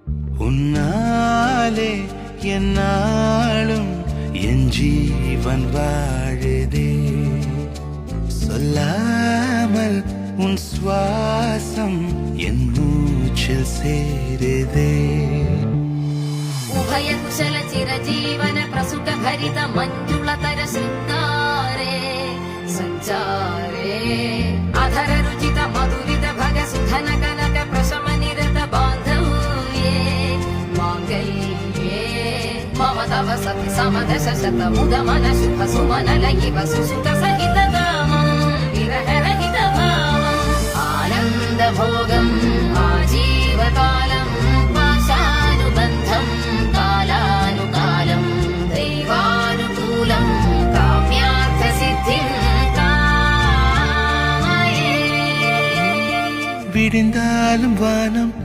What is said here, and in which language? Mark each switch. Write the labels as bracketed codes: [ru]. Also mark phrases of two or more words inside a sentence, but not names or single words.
[ta] உன்னாலே என்னாலும் என் ஜீவன் வாழுதே. சொல்லாமல் உன் சுவாசம் என் மூச்சில் சேருதே. [sa] ഉഭയ കുശല ചിരജീവന പ്രസുഖ ഭരിത മഞ്ജുളതര ശൃംഗാരേ സഞ്ചാരേ അധര രുചിത മധുരിത ഭഗ സുധന കനക പ്രശമ നിരത ബാന്ധവ്യേ മാംഗല്യേ മമ തവ സതി സമദശ ശത മുദ മന ശുഭ സുമന ലയിവ സുസുത സഹിത കാമം വിരഹരഹിത ഭാവം ആനന്ദ ഭോഗം ആജീവകാലം പാശാനുബന്ധം കാലാനുകാലം ദൈവാനുകൂലം കാമ്യാർത്ഥ സിദ്ധിം കാമയേ. [ta] விடிந்தாலும் வானம்